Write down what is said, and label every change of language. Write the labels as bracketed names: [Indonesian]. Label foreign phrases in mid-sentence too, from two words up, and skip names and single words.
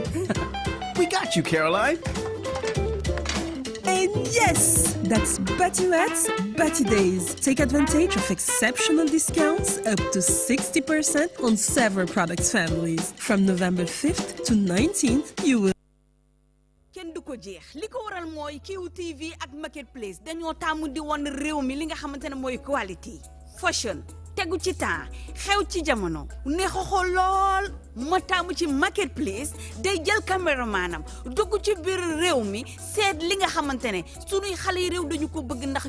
[English] We got you, Caroline. And yes, that's Batimat's Bati Days. Take advantage of exceptional discounts up to 60% on several product families. From November 5th to 19th, you will. [Wolof] Ken du ko jeex liko waral moy QTV ak Marketplace dañoo tàmm di won réew mi li nga xamantene moy [English] quality fashion [Wolof] tegu ci temps xew ci jamono neex xool lool ma tàmm ci Marketplace day jël caméramanam dugg ci biir réew mi seet li nga xamantene sunuy xale yi réew dañu ko bëgg ndax